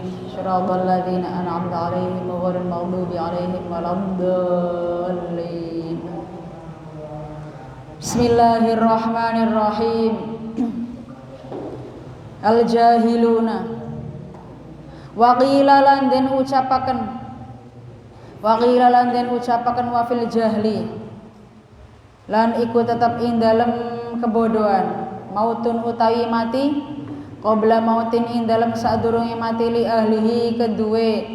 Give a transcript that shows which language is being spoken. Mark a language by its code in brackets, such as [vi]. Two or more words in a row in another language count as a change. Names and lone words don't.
[ar] صراط الذين أنعمت عليهم غير المغضوب عليهم ولا الضالين. بسم الله الرحمن الرحيم. الجاهلون. [jv] Waqila lan den ucapaken [ar] وفي الجهل [jv] lan iku tetep ing dalem kebodohan mautun utawi mati [ar] قبل موت [jv] ing dalem sadurunge mati [ar] لأهله [jv] kedue